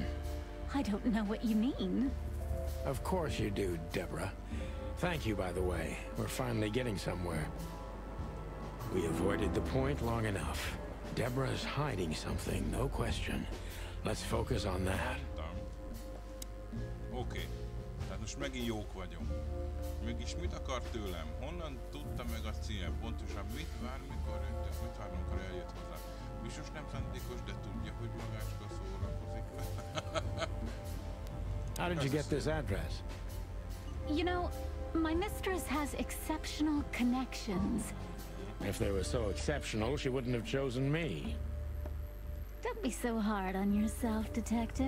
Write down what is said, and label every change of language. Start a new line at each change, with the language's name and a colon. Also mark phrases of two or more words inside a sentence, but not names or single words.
English: I don't know what you mean. Of course you do, Deborah. Thank you, by the way. We're finally getting somewhere. We avoided the point long enough. Deborah's hiding something, no question. Let's focus on that.
Hungarian: Oké. Tehát most megint jók vagyunk. Mégis mit akar tőlem? Honnan tudta meg a cím? Pontosan mit vár, mikor jött? Mit vár, amikor eljött hozzá? Biztos nem szándékos, de tudja, hogy magácska szórakozik.
English: How did you get this address? You know, my mistress has exceptional connections. If they were so exceptional, she wouldn't have chosen me. Don't be so hard on yourself, Detective.